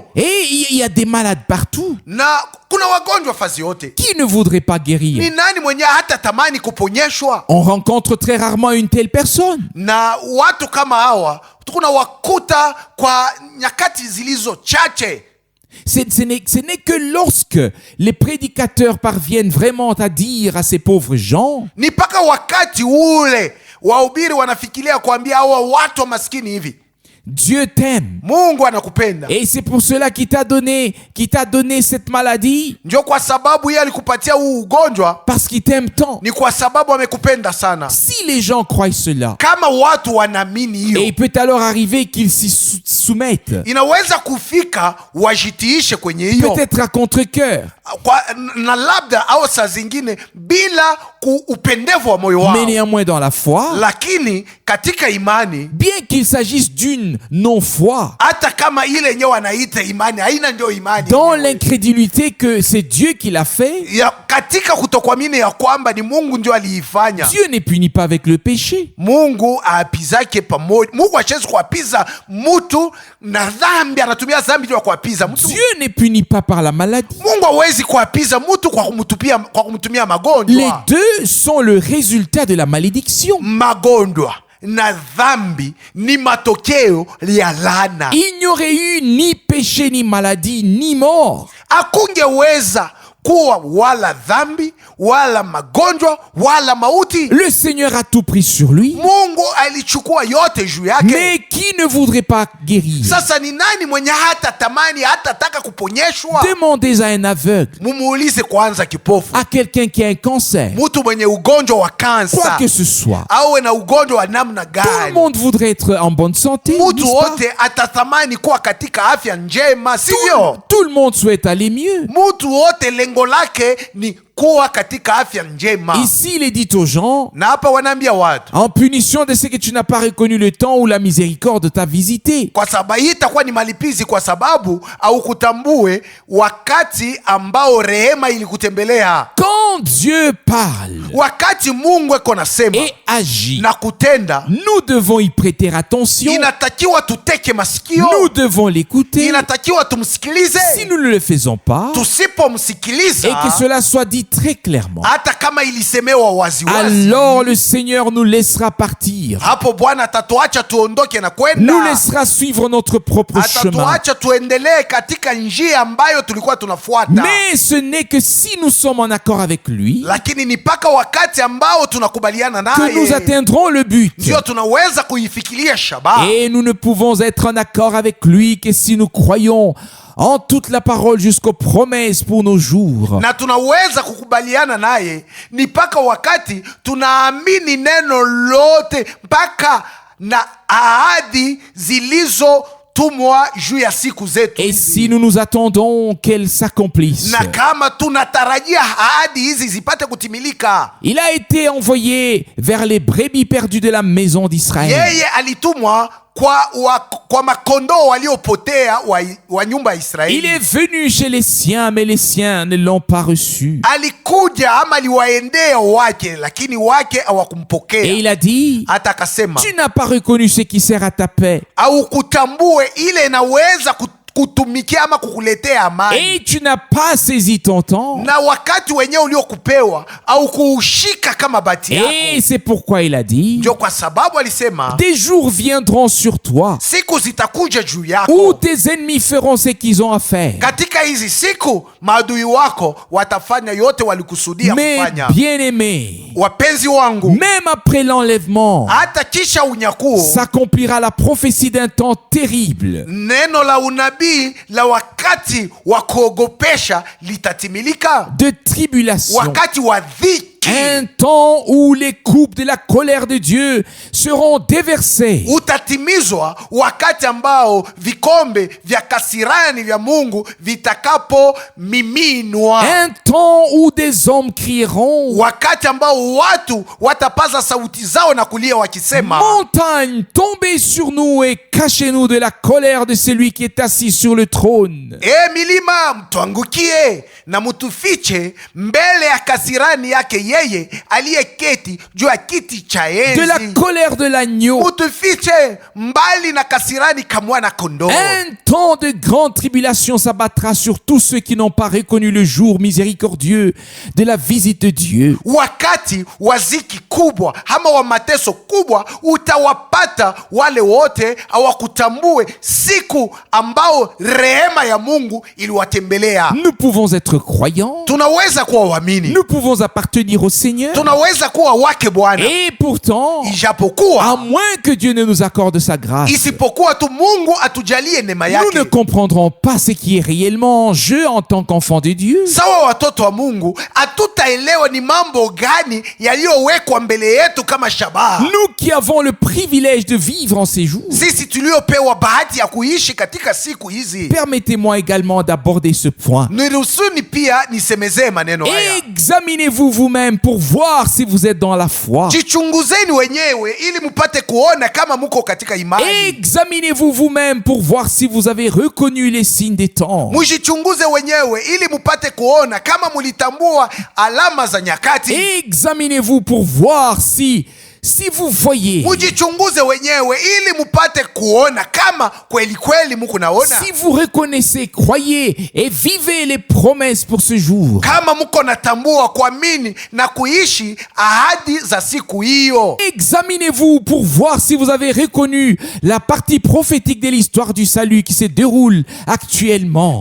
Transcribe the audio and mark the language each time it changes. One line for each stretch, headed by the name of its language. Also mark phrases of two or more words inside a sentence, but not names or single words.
French: Et il y a des malades partout.
Swahili: Na kuna wagonjwa fazi yote.
French: Qui ne voudrait pas guérir?
Swahili: Ni nani mwenye hata tamani kuponyeshwa?
French: On rencontre très rarement une telle personne.
Swahili: Na watu kama hawa tunawakuta kwa nyakati zilizo chache.
French: Ce n'est que lorsque les prédicateurs parviennent vraiment à dire à ces pauvres gens,
Swahili: Ni paka wakati ule wahubiri wanafikiria kuambia hawa watu wa maskini hivi,
French: Dieu t'aime.
Swahili: Mungu anakupenda.
French: Et c'est pour cela qu'il t'a donné cette maladie,
Swahili: Ndio kwa sababu yeye alikupatia huu ugonjwa,
French: parce qu'il t'aime tant.
Swahili: ni kwa sababu amekupenda sana.
French: Si les gens croient cela,
Swahili: Kama watu wanaamini et hiyo,
French: il peut alors arriver qu'ils s'y soumettent,
Swahili: inaweza kufika wajitiishe kwenye hiyo,
French: peut-être à contre-cœur,
Swahili: na labda au saa zingine bila upendevu wa moyo wao,
French: mais néanmoins dans la foi,
Swahili: lakini katika imani,
French: bien qu'il s'agisse d'une non-foi,
Swahili: hata kama ile yenyewe wanaita imani haina ndio imani,
French: dans l'incrédulité que c'est Dieu qui l'a fait,
Swahili: ya katika kutokuamini ya kwamba ni Mungu ndio aliifanya.
French: Dieu ne punit pas avec le péché.
Swahili: Mungu aapizake pamoja. Mungu hawezi kuapiza mtu na dhambi, anatumia dhambi ndio kuapiza mtu.
French: Dieu ne punit pas par la maladie.
Swahili: Mungu hawezi kuapiza mtu kwa kumtumia magonjwa.
French: Les deux sont le résultat de la malédiction.
Swahili: Magonjwa na dhambi ni matokeo ya laana.
French: Il n'y aurait eu ni péché, ni maladie, ni mort
Swahili: Hakungeweza kuwa wala dhambi wala magonjwa wala mauti.
French: Le Seigneur a tout pris sur lui.
Swahili: Mungu alichukua yote juu yake.
French: Mais qui ne voudrait pas guérir?
Swahili: Sasa ni nani mwenye hata tamani hata taka kuponyeshwa?
French: Demandez à un aveugle,
Swahili: Mumuulize kwanza kipofu,
French: à quelqu'un qui a un cancer,
Swahili: mtu mwenye ugonjwa wa quoi kansa,
French: que ce soit.
Swahili: awe na ugonjwa wa namna
French: Tout le
Swahili: gani,
French: monde voudrait être en bonne santé,
Swahili: mtu
French: n'est-ce pas?
Swahili: wote atatamani kuwa katika afya njema, sivyo?
French: Tout le monde souhaite aller mieux.
Swahili: Mtu wote lengo lake ni kuwa katika afya njema.
French: Ici, il est dit aux gens,
Swahili: Na hapa wanaambia watu,
French: en punition de ce que tu n'as pas reconnu le temps où la miséricorde t'a visité.
Swahili: kwa sababu hii itakuwa ni malipizi, kwa sababu au kutambue wakati ambao rehema ilikutembelea.
French: Quand Dieu parle
Swahili: Wakati Mungu eko nasema
French: et agit,
Swahili: na kutenda,
French: nous devons y prêter attention.
Swahili: inatakiwa tuteke masikio,
French: Nous devons l'écouter.
Swahili: inatakiwa tumsikilize.
French: Si nous ne le faisons pas,
Swahili: Tusipomsikiliza,
French: et que cela soit dit très clairement,
Swahili: hata kama ilisemewa waziwazi,
French: alors le Seigneur nous laissera partir,
Swahili: hapo Bwana atatuacha tuondoke na nous kwenda,
French: laissera suivre notre propre chemin.
Swahili: atatuacha tuendelee katika njia ambayo tulikuwa tunafuata.
French: Mais ce n'est que si nous sommes en accord avec lui
Swahili: Lakini ni mpaka wakati ambao tunakubaliana
French: que nous
Swahili: naye
French: atteindrons le but.
Swahili: ndio tunaweza kuifikiria shabaha.
French: Et nous ne pouvons être en accord avec lui que si nous croyons en toute la parole jusqu'aux promesses pour nos jours.
Swahili: Na tunaweza kukubaliana naye ni mpaka wakati tunaamini neno lote, mpaka na ahadi zilizotumwa juu ya siku zetu Et hizi.
French: si nous nous attendons qu'elles s'accomplissent.
Swahili: Na kama tunatarajia ahadi hizi zipate kutimilika,
French: Il a été envoyé vers les brebis perdues de la maison d'Israël.
Swahili: yeye alitumwa kwa makondoo waliopotea wa nyumba ya Il Israeli.
French: est venu chez les siens, mais les siens ne l'ont pas reçu.
Swahili: Alikuja ama aliwaendea wake, lakini wake Et hawakumpokea.
French: il a dit,
Swahili: Hata akasema,
French: tu n'as pas reconnu ce qui sert à ta paix.
Swahili: au kutambue ile inaweza kutumikia ama kukuletea amani,
French: Et tu n'as pas saisi ton temps.
Swahili: na wakati wenyewe uliokupewa au kuushika kama bahati yako.
French: Et c'est pourquoi il a dit,
Swahili: Ndio kwa sababu alisema
French: des jours viendront sur toi
Swahili: siku zitakuja juu où yako.
French: tes ennemis feront ce qu'ils ont à faire.
Swahili: Katika hizi siku maadui wako watafanya yote walikusudia Mais kufanya.
French: bien-aimés,
Swahili: Wapenzi wangu,
French: même après l'enlèvement,
Swahili: hata kisha unyakuo,
French: s'accomplira la prophétie d'un temps terrible.
Swahili: neno la unabii la wakati wa kuogopesha litatimilika,
French: De tribulation,
Swahili: wakati wa dhiki dhiki,
French: Un temps où les coupes de la colère de Dieu seront déversées.
Swahili: utatimizwa wakati ambao vikombe vya kasirani vya Mungu vitakapomiminwa,
French: Un temps où des hommes crieront:
Swahili: wakati ambao watu watapaza sauti zao na kulia wakisema,
French: montagne, tombez sur nous et cachez-nous de la colère de celui qui est assis sur le trône.
Swahili: milima mtuangukie na mutufiche mbele ya kasirani yake yeye aliyeketi juu ya kiti cha
French: De la
Swahili: enzi.
French: colère de l'agneau.
Swahili: Mutufiche mbali na kasirani ka mwana kondoo.
French: Un temps de grande tribulation s'abattra sur tous ceux qui n'ont pas reconnu le jour miséricordieux de la visite de Dieu.
Swahili: Wakati wa ziki kubwa ama wa mateso kubwa utawapata wale wote hawakutambue siku ambao rehema ya Mungu iliwatembelea.
French: Nous pouvons être croyants,
Swahili: Tunaweza kuwa waamini,
French: nous pouvons appartenir au Seigneur,
Swahili: tunaweza kuwa wake Bwana,
French: et pourtant, à
Swahili: ijapokuwa
French: moins que Dieu ne nous accorde sa grâce,
Swahili: isipokuwa tu Mungu atujalie neema
French: nous ne
Swahili: yake.
French: comprendrons pas ce qui est réellement en jeu en tant qu'enfant de Dieu.
Swahili: Sawa watoto wa Mungu, hatutaelewa ni mambo gani yaliyowekwa mbele yetu kama shabaha.
French: Nous qui avons le privilège de vivre en ces jours,
Swahili: Sisi tuliopewa bahati ya kuishi katika siku hizi,
French: permettez-moi également d'aborder ce point.
Swahili: niruhusuni pia nisemezee maneno haya.
French: Examinez-vous vous-même pour voir si vous êtes dans la foi.
Swahili: Jichunguzeni wenyewe ili mupate kuona kama muko katika imani.
French: Examinez-vous vous-même pour voir si vous avez reconnu les signes des temps.
Swahili: Mujichunguze wenyewe ili mupate kuona kama mulitambua alama za nyakati.
French: Examinez-vous pour voir si vous voyez,
Swahili: Mujichunguze wenyewe ili mupate kuona kama kweli kweli muko naona.
French: si vous reconnaissez, croyez et vivez les promesses pour ce jour.
Swahili: Kama muko natambua, kuamini na kuishi ahadi za siku hiyo.
French: Examinez-vous pour voir si vous avez reconnu la partie prophétique de l'histoire du salut qui se déroule actuellement.